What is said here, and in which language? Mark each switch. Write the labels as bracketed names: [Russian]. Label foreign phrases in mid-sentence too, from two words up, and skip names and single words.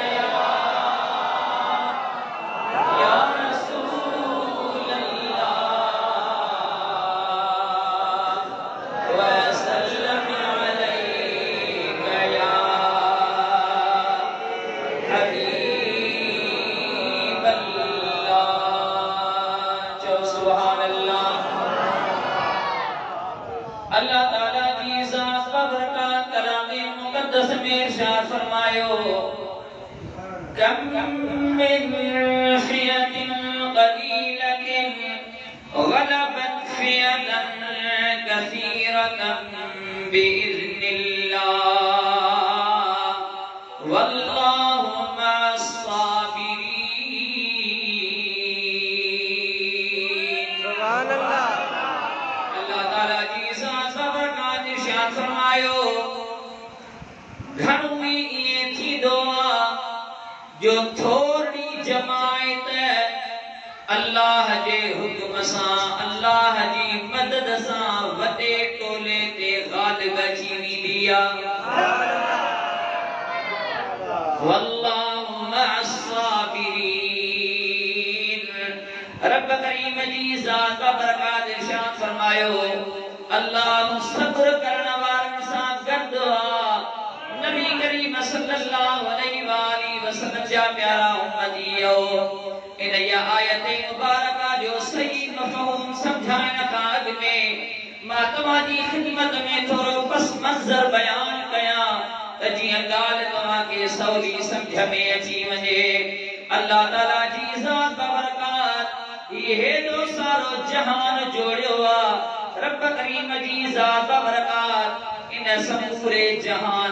[Arabic] يا رسول الله وسلم عليك يا حبيب الله जो سبحان الله [Sindhi] अल्लाह ताला की ज़ात व बरकत कलाम मुक़द्दस में इरशाद फरमायो [Arabic] كم من فئة قليلة غلبت فئة كثيرة بإذن الله والله مع الصابرين سبحان الله الله تعالى की [Sindhi] फरमायो घर में ये थी दुआ जो थोड़ी जमायत अल्लाह जे हुक्म सां अल्लाह जी मदद सां वडे टोले ते गालिब अची वेंदी आहे [Arabic] والله مع الصابرين [Sindhi] रब करीम जी ज़ात व बरकत इरशाद फरमायो अल्लाह सब्र करने वालों सां गॾु आहे नबी करीम [Arabic] صلى الله عليه وسلم [Sindhi] जा प्यारा उम्मतियो इन या आयत मुबारका जो सही मफ़हूम समझाइण खां अॻु में मां तव्हांजी ख़िदमत में थोरो पस मंज़र बयान कयां त जीअं ॻाल्हि तव्हांखे सवली सम्झ में अची वञे अल्लाह ताला जी ज़ात व बरकत हेॾो सारो जहान जोड़ियो आहे रब करीम जी ज़ात व बरकत इन समूरे जहान